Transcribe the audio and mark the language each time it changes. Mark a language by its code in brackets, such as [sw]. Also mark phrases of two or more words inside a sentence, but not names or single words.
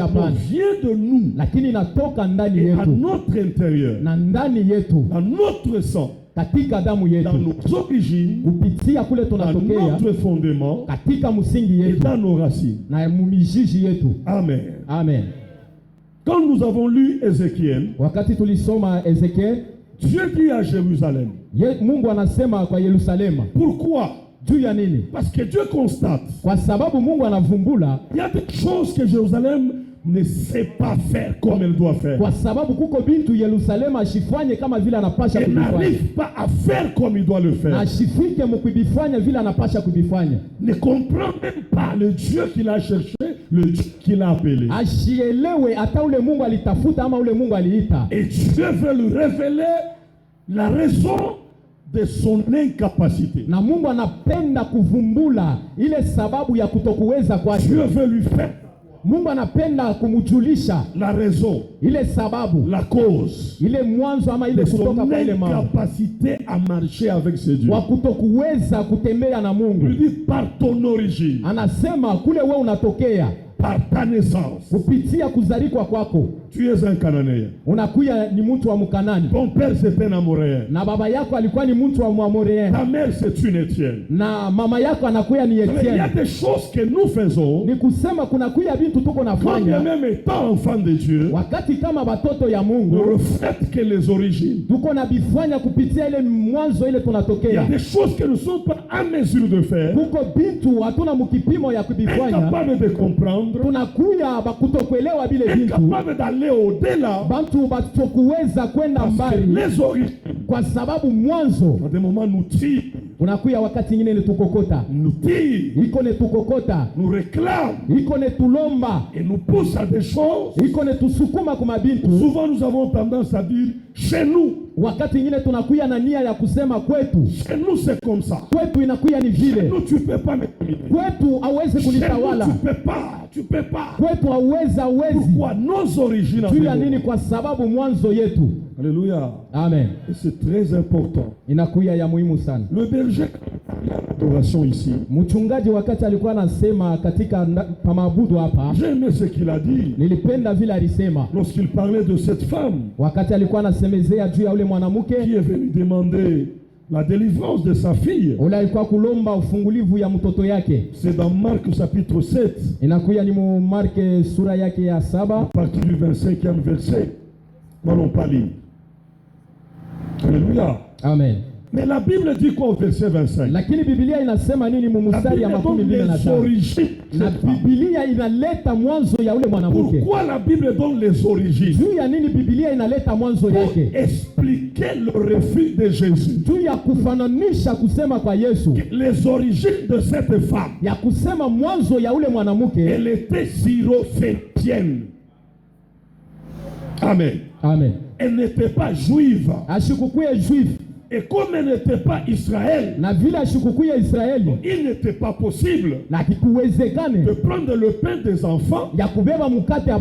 [fr] mais [sw] hapana, [fr] vient de nous [sw] lakini inatoka ndani [fr] et à [sw] yetu [fr] notre intérieur, [sw] na ndani yetu, [fr] dans notre sang, [sw] katika damu [fr] dans [sw] yetu, [fr] nos origines, [sw] kupitia kule [fr] dans [sw] tunatokea, [fr] notre fondement [sw] katika msingi [fr] et [sw] yetu [fr] dans nos racines. [sw] na mumijiji yetu. Amen. Amen. [fr] Quand nous avons lu Ézéchiel, [sw] Wakati tulisoma Ezekiel, [fr] Dieu dit à Jérusalem, [sw] Mungu anasema kwa Yerusalema [fr] pourquoi? [sw] juu ya nini? [fr] Parce que Dieu constate, [sw] Kwa sababu Mungu anavumbula, [fr] il y a des choses que Jérusalem ne sait pas faire comme elle doit faire. [sw] kwa sababu kuko bintu Yerusalema ashifanye kama vile anapasha [fr] Elle [sw] kubifanya, [fr] n'arrive pas à faire comme il doit le [sw] na [fr] faire. [sw] ashifike mukubifanya vile anapasha kubifanya, [fr] Ne comprend même pas le Dieu qu'il a cherché, le Dieu qu'il a appelé. [sw] ashielewe hata ule Mungu alitafuta ama ule Mungu aliita. [fr] Et Dieu veut lui révéler la raison de son incapacité. [sw] Na Mungu anapenda kuvumbula ile sababu ya kutokuweza kwake. [fr] Dieu veut lui faire [sw] Mungu anapenda kumjulisha [fr] la raison, [sw] ile sababu, [fr] la cause [sw] ile mwanzo ama ile [fr] de son [sw] kutoka kwa ile mambo [fr] incapacité à marcher avec ses dieux. [sw] wa kutokuweza kutembea na [fr] Il [sw] Mungu. [fr] lui dit par ton origine, [sw] Anasema kule wewe unatokea [fr] par ta naissance, [sw] kupitia kuzalikwa kwako, [fr] tu es un Cananéen. [sw] unakuya ni mtu wa Mkanani, [fr] Ton père c'est un Amoréen. [sw] na baba yako alikuwa ni mtu wa Mwamorea, [fr] Ta mère c'est une Étienne. [sw] na mama yako anakuya ni [fr] Il y a [sw] Etienne. [fr] des choses que nous faisons, [sw] Ni kusema kunakuya vitu tuko [fr] quand [sw] nafanya [fr] même étant enfants de Dieu, [sw] wakati kama batoto ya [fr] ne [sw] Mungu, [fr] reflètent que les origines. [sw] tuko na bifanya kupitia ile mwanzo ile [fr] Il y a [sw] tunatokea. [fr] des choses que nous ne sommes pas en mesure de faire, [sw] Kuko bintu hatuna mukipimo ya kubifanya, [fr] incapables de comprendre, [sw] tunakuya bakutokuelewa vile bintu, [fr] incapables d'aller au-delà, [sw] bantu batokuweza kwenda [fr] parce que [sw] mbali, [fr] les origines, [sw] kwa sababu mwanzo [fr] à des moments, nous tirent, [sw] unakuya wakati ingine netukokota [fr] nous tirent, [sw] iko netukokota [fr] nous réclament [sw] iko netulomba [fr] et nous poussent à des choses. [sw] iko netusukuma kuma bintu. [fr] Souvent, nous avons tendance à dire chez nous, [sw] Wakati ingine tunakuya na nia ya kusema kwetu, [fr] chez nous c'est comme ça. [sw] kwetu inakuya ni [fr] Chez [sw] vile, [fr] nous, tu ne peux pas me dominer. [sw] kwetu hawezi [fr] Chez nous, [sw] kunitawala, [fr] tu peux pas. [sw] kwetu hawezi. [fr] Pourquoi? Nos origines. [sw] Juu ya nini? Kwa sababu mwanzo yetu. Alléluia. Amen. [fr] Et c'est très important. [sw] Inakuya ya muhimu sana. [fr] Le berger, l'adoration ici, [sw] Mchungaji wakati alikuwa anasema katika pamabudu hapa, [fr] j'ai aimé ce qu'il a dit [sw] nilipenda vile alisema [fr] lorsqu'il parlait de cette femme [sw] wakati alikuwa anasemezea juu ya ule mwanamke [fr] qui est venue demander la délivrance de sa fille. [sw] ule alikuwa kulomba ufungulivu ya mtoto yake. [fr] C'est dans Marc chapitre 7, [sw] Inakuya ni mu Marke sura yake ya 7 [fr] à partir du 25e verset. Nous n'allons pas lire. Alléluia. Amen. Mais la Bible dit quoi au verset 25? [sw] Lakini Biblia inasema nini mu [fr] La [sw] mstari ya [fr] Bible donne [sw] 25? [fr] les origines. [sw] Na Biblia inaleta mwanzo ya ule mwanamke. [fr] Pourquoi la Bible donne les origines? [sw] Juu ya nini Biblia inaleta mwanzo [fr] Pour [sw] yake? [fr] expliquer le refus de Jésus. [sw] Juu ya kufananisha kusema kwa Yesu, [fr] Les origines de cette femme. [sw] ya kusema mwanzo ya ule mwanamke, [fr] Elle était syrophétienne. Amen. Amen. Elle n'était pas juive. [sw] Ashikukuye juif. [fr] Et comme elle n'était pas Israël, [sw] Na vile ashikukuye Israeli. [fr] il n'était pas possible [sw] Na kikuwezekane. [fr] de prendre le pain des enfants [sw] Ya kubeba mukate ya